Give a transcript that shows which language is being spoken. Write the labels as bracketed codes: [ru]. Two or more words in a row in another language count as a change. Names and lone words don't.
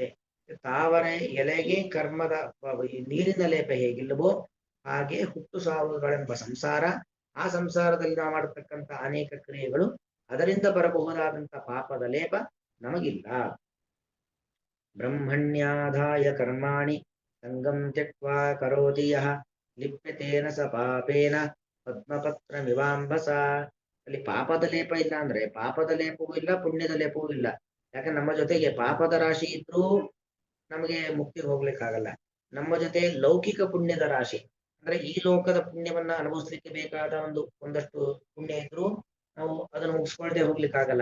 [kn] ತಾವರೆ ಎಲೆಗೆ ಕರ್ಮದ ನೀರಿನ ಲೇಪ ಹೇಗಿಲ್ಲವೋ ಹಾಗೆ ಹುಟ್ಟು ಸಾವುಗಳೆಂಬ ಸಂಸಾರ, ಆ ಸಂಸಾರದಲ್ಲಿ ನಾವು ಮಾಡತಕ್ಕಂಥ ಅನೇಕ ಕ್ರಿಯೆಗಳು, ಅದರಿಂದ ಬರಬಹುದಾದಂಥ ಪಾಪದ ಲೇಪ ನಮಗಿಲ್ಲ. [sa] ಬ್ರಹ್ಮಣ್ಯಾಧಾಯ ಕರ್ಮಾಣಿ ಸಂಗಂ ತ್ಯಕ್ವಾ ಕರೋತಿ ಯಃ ಲಿಪ್ಯತೇನ ಸ ಪಾಪೇನ ಪದ್ಮಪತ್ರಮಿವಾಂಬಸ. [kn] ಅಲ್ಲಿ ಪಾಪದ ಲೇಪ ಇಲ್ಲ ಅಂದ್ರೆ ಪಾಪದ ಲೇಪವೂ ಇಲ್ಲ, ಪುಣ್ಯದ ಲೇಪವೂ ಇಲ್ಲ. ಯಾಕಂದ್ರೆ ನಮ್ಮ ಜೊತೆಗೆ ಪಾಪದ ರಾಶಿ ಇದ್ರೂ ನಮಗೆ ಮುಕ್ತಿಗೆ ಹೋಗ್ಲಿಕ್ಕಾಗಲ್ಲ. ನಮ್ಮ ಜೊತೆ ಲೌಕಿಕ ಪುಣ್ಯದ ರಾಶಿ ಅಂದ್ರೆ ಈ ಲೋಕದ ಪುಣ್ಯವನ್ನ ಅನುಭವಿಸ್ಲಿಕ್ಕೆ ಬೇಕಾದ ಒಂದಷ್ಟು ಪುಣ್ಯ ಇದ್ರೂ ನಾವು ಅದನ್ನು ಮುಗಿಸ್ಕೊಳ್ದೆ ಹೋಗ್ಲಿಕ್ಕಾಗಲ್ಲ.